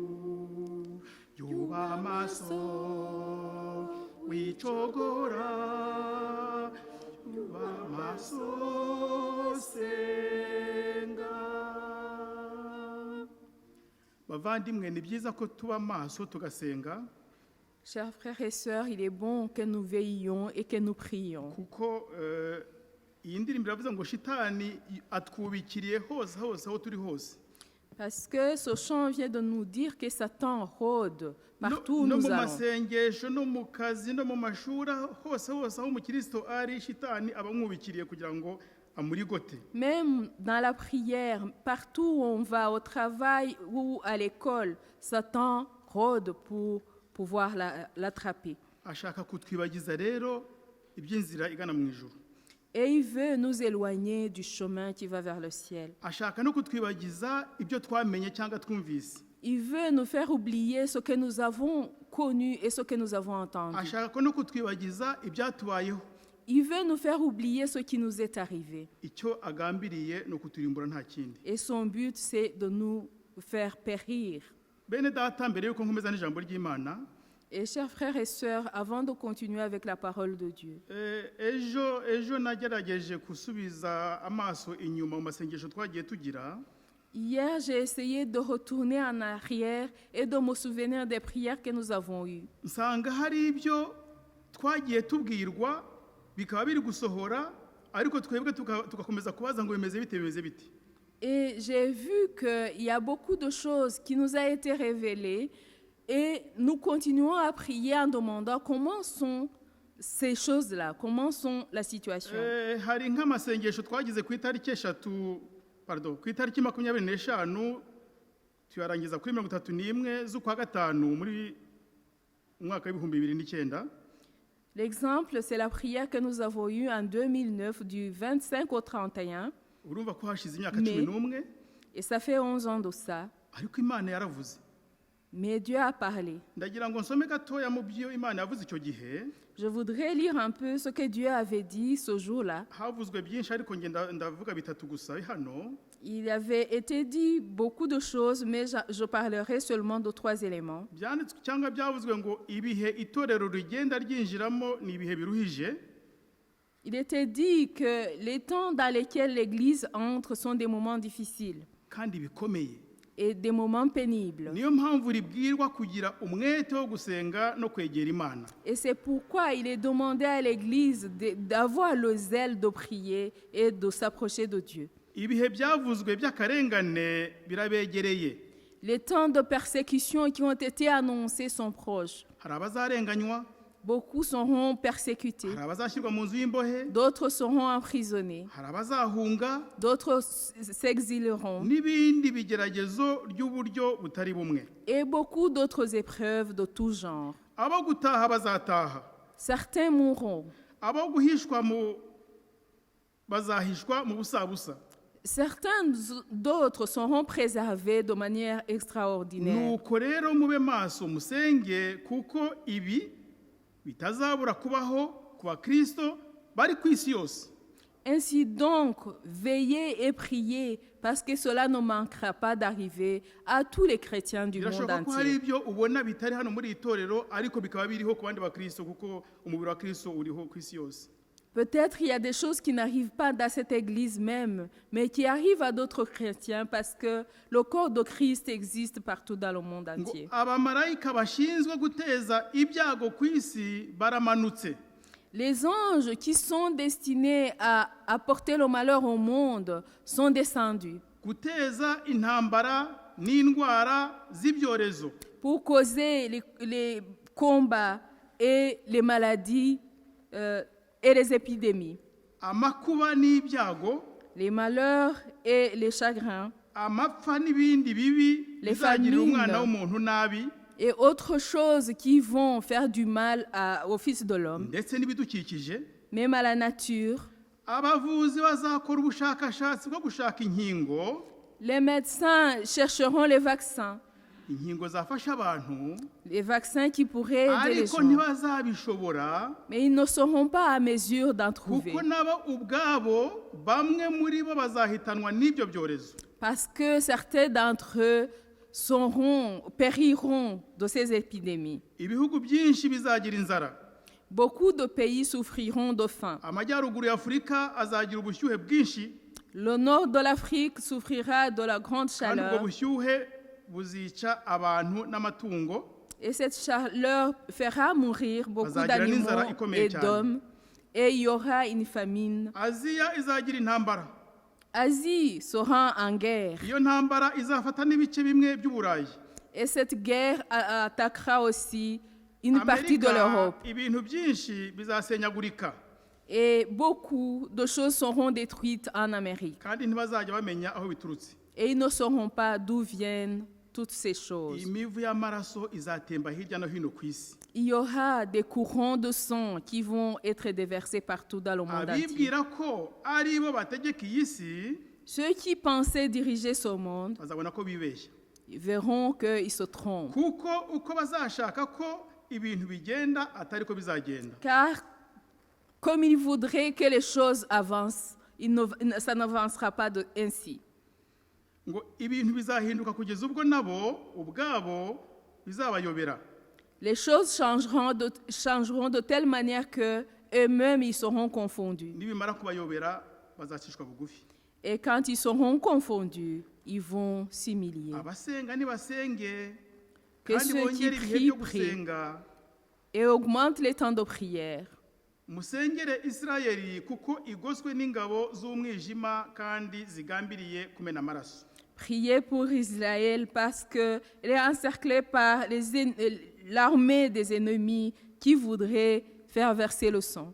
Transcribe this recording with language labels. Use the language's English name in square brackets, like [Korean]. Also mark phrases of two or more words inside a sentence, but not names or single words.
[Kinyarwanda] Jyuba amaso wicogora, jyuba amaso senga. Bavandimwe, ni byiza ko tuba maso tugasenga. [French] Chers frères et sœurs, il est bon que nous veillions et que nous prions. [Kinyarwanda] Kuko iyi ndirimbo iravuze ngo shitani atwubikiriye hose hose aho turi hose. [French] Parce que ce chant vient de nous dire que Satan rôde partout où [Kinyarwanda] no [French] nous [Kinyarwanda] mu [French] allons. [Kinyarwanda] masengesho no mu kazi no mu mashuri hose hose aho umukristo ari, shitani aba amwubikiriye kugira ngo amurigote. [French] Même dans la prière, partout où on va, au travail ou à l'école, Satan rôde pour pouvoir l'attraper. [Kinyarwanda] Ashaka kutwibagiza rero iby'inzira igana mu ijuru. [French] Et il veut nous éloigner du chemin qui va vers le ciel. [Kinyarwanda] Ashaka no kutwibagiza ibyo twamenye cyangwa twumvise. [French] Il veut nous faire oublier ce que nous avons connu et ce que nous avons entendu. [Kinyarwanda] Ashaka no kutwibagiza ibyatubayeho. [French] Il veut nous faire oublier ce qui nous est arrivé. [Kinyarwanda] Icyo agambiriye no kuturimbura nta kindi. [French] Et son but, c'est de nous faire périr. [Kinyarwanda] Bene data, mbere yuko nkomeza n'ijambo ry'Imana, [French] Et chers frères et sœurs, avant de continuer avec la parole de Dieu, [Kinyarwanda] ejo nagerageje gusubiza amaso inyuma mu masengesho twagiye tugira. [French] hier, j'ai essayé de retourner en arrière et de me souvenir des prières que nous avons eues. [Kinyarwanda] Nsanga hari ibyo twagiye tubwirwa bikaba biri gusohora, ariko twebwe tugakomeza kubaza ngo bimeze bite. [French] Et j'ai vu qu'il y a beaucoup de choses qui nous ont été révélées et nous continuons à prier en demandant comment sont ces choses-là, comment sont la situation. [Kinyarwanda] Hari nk'amasengesho twagize ku itariki 25 tuyarangiza kuri 31 z'ukwa gatanu muri umwaka w'ibihumbi 2009. [French] L'exemple, c'est la prière que nous avons eue en 2009 du 25 au 31. [Kinyarwanda] urumva ko hashize imyaka [French] Mais- [Kinyarwanda] 11 [French] Et ça fait 11 ans de ça. [Kinyarwanda] ariko Imana yaravuze. [French] Mais Dieu a parlé. [Kinyarwanda] Ndagira ngo nsome gatoya mu byo Imana yavuze icyo gihe. [French] Je voudrais lire un peu ce que Dieu avait dit ce jour-là. [Kinyarwanda] Havuzwe byinshi ariko nge ndavuga bitatu gusa hano. [French] Il avait été dit beaucoup de choses, mais je parlerai seulement de 3 éléments. [Kinyarwanda] Byanditswe cyangwa byavuzwe ngo ibihe itorero rigenda ryinjiramo ni ibihe biruhije. [French] Il était dit que les temps dans lesquels l'Église entre sont des moments difficiles [Kinyarwanda] kandi bikomeye. [French] et des moments pénibles. [Kinyarwanda] Niyo mpamvu ribwirwa kugira umwete wo gusenga no kwegera Imana. [French] Et c'est pourquoi il est demandé à l'Église d'avoir le zèle de prier et de s'approcher de Dieu. [Kinyarwanda] Ibihe byavuzwe by'akarengane birabegereye. [French] Les temps de persécution qui ont été annoncés sont proches. [Kinyarwanda] Hari abazarenganywa, [French] Beaucoup seront persécutés, [Kinyarwanda] hari abazashyirwa mu nzu y'imbohe, [French] d'autres seront emprisonnés, [Kinyarwanda] hari abazahunga [French] d'autres s'exileront, [Kinyarwanda] n'ibindi bigeragezo ry'uburyo butari bumwe. [French] et beaucoup d'autres épreuves de tout genre. [Kinyarwanda] Abo gutaha bazataha, [French] Certains mourront, [Kinyarwanda] abo guhishwa bazahishwa mu busabusa. [French] certains d'autres seront préservés de manière extraordinaire. [Kinyarwanda] Nuko rero mube maso musenge kuko ibi bitazabura kubaho ku bakristo bari ku isi yose. [French] Ainsi donc, veillez et priez, parce que cela ne manquera pas d'arriver à tous les chrétiens du monde [Kinyarwanda] Birashoboka ko hari [French] entier. [Kinyarwanda] ibyo ubona bitari hano muri itorero ariko bikaba biriho ku bandi bakristo kuko umubiri wa Kristo uriho ku isi yose. [French] Peut-être il y a des choses qui n'arrivent pas dans cette église même, mais qui arrivent à d'autres chrétiens parce que le corps de Christ existe partout dans le monde [Kinyarwanda] Ngo [French] entier. [Kinyarwanda] abamarayika bashinzwe guteza ibyago ku isi baramanutse. [French] Les anges qui sont destinés à apporter le malheur au monde sont descendus [Kinyarwanda] Guteza intambara n'indwara z'ibyorezo. [French] pour causer les combats et les maladies et les épidémies, [Kinyarwanda] Amakuba n'ibyago, [French] les malheurs et les chagrins, [Kinyarwanda] amapfa n'ibindi bibi [French] Les [Kinyarwanda] bizagirira [French] famines. [Kinyarwanda] umwana w'umuntu nabi, [French] et autres choses qui vont faire du mal au Fils de l'homme, [Kinyarwanda] ndetse n'ibidukikije. [French] même à la nature. [Kinyarwanda] Abavuzi bazakora ubushakashatsi bwo gushaka inkingo, [French] Les médecins chercheront les vaccins [Kinyarwanda] zafasha abantu, [French] qui pourraient aider les [Kinyarwanda] ariko [French] gens, [Kinyarwanda] ntibazabishobora [French] mais ils ne seront pas à mesure d'en trouver, [Kinyarwanda] kuko nabo ubwabo bamwe muri bo bazahitanwa n'ibyo byorezo. [French] parce que certains d'entre eux périront de ces épidémies. [Kinyarwanda] Ibihugu byinshi bizagira inzara. [French] Beaucoup de pays souffriront de faim. [Kinyarwanda] Amajyaruguru ya Afurika azagira ubushyuhe bwinshi, [French] Le nord de l'Afrique souffrira de la grande [Kinyarwanda] kandi ubwo [French] chaleur, [Kinyarwanda] bushyuhe buzica abantu n'amatungo. [French] et cette chaleur fera mourir beaucoup [Kinyarwanda] Bazagira n'inzara [French] d'animaux [Kinyarwanda] ikomeye [French] et [Kinyarwanda] cyane. [French] d'hommes, et il y aura une famine. [Kinyarwanda] Aziya izagira intambara. [French] Asie sera en guerre, [Kinyarwanda] Iyo ntambara izafata n'ibice bimwe by'Uburayi. [French] et cette guerre attaquera aussi une partie de [Kinyarwanda] Amerika, [French] l'Europe. [Kinyarwanda] ibintu byinshi bizasenyagurika, [French] Et beaucoup de choses seront détruites en Amérique. [Kinyarwanda] kandi ntibazajya bamenya aho biturutse. [French] Et ils ne sauront pas d'où viennent toutes ces choses. [Kinyarwanda] Imivu y'amaraso izatemba hirya no hino ku isi. [French] Il y aura des courants de sang qui vont être déversés partout dans le monde entier. [Kinyarwanda] Abibwira ko ari bo bategeka iyi si [French] Ceux qui pensaient diriger ce monde [Kinyarwanda] bazabona ko bibeshya, [French] verront qu'ils se trompent. [Kinyarwanda] kuko uko bazashaka ko ibintu bigenda atari ko bizagenda. [French] Car comme ils voudraient que les choses avancent, ça n'avancera pas ainsi. [Kinyarwanda] Ngo ibintu bizahinduka kugeza ubwo nabo ubwabo bizabayobera. [French] Les choses changeront de telle manière que eux-mêmes ils seront confondus. [Kinyarwanda] Nibimara kubayobera bazacishwa bugufi. [French] Et quand ils seront confondus, ils vont s'humilier. [Kinyarwanda] Abasenga nibasenge, [French] Que [Kinyarwanda] kandi [French] ceux qui [Kinyarwanda] bongere ibihe [French] prient, [Kinyarwanda] byo [French] prient. [Kinyarwanda] gusenga. [French] Et augmentent les temps de prière. [Kinyarwanda] Musengere Isirayeli kuko igoswe n'ingabo z'umwijima kandi zigambiriye kumena amaraso. [French] Priez pour Israël parce qu'elle est encerclée par l'armée des ennemis qui voudraient faire verser le sang.